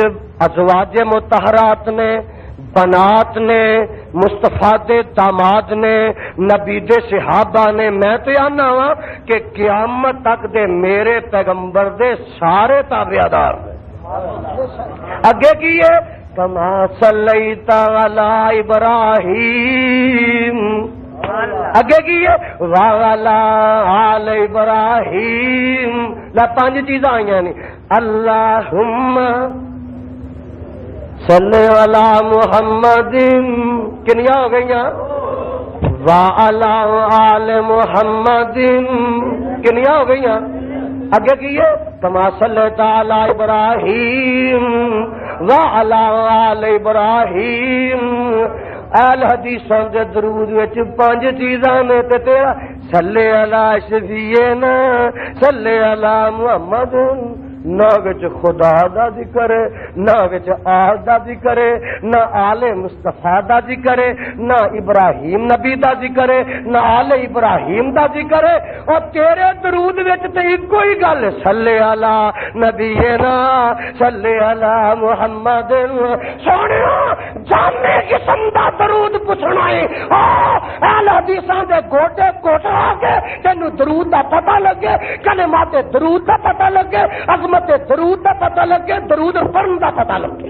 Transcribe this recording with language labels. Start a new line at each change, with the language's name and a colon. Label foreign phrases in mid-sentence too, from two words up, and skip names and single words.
Punjabi: ازواج مطہرات نے بنات نے مصطفیٰ دے داماد نے نبی دے صحابہ نے میں تو آنا وا کہ قیامت تک دے میرے پیغمبر دے سارے تابعدار اگے کی ہے
Arabic: کما صلیت علی ابراہیم
Punjabi: اگے کی ہے
Arabic: والا آل ابراہیم
Punjabi: لا پانچ چیزاں آئیاں نہیں اللہم
Arabic: صلی علی محمد
Punjabi: کنیا ہو گئیاں
Arabic: وعلی آل محمد
Punjabi: کنیا ہو گئیاں اگے کیے
Arabic: کما صلیت علی ابراہیم وعلی آل ابراہیم
Punjabi: اہل حدیثاں دے درود وچ پانچ چیزاں نے تے تیرا
Arabic: صلی علی شفیعنا صلی علی محمد
Punjabi: نہ وچ خدا دا ذکر ہے نہ وچ آل دا ذکر ہے نہ آل مصطفیٰ دا ذکر ہے نہ ابراہیم نبی دا ذکر ہے نہ آل ابراہیم دا ذکر ہے اور تیرے درود وچ تے ایکو ہی گل ہے
Arabic: صلی علی نبینا صلی علی محمد
Punjabi: سونیا جامع قسم دا درود پوچھنا ہے اہل حدیثاں دے گوٹے کوٹا کے تینوں درود دا پتہ لگ لگے، کلمات درود دا پتہ لگے، عظمت درود دا پتہ لگے، درود پڑھن دا پتہ لگے۔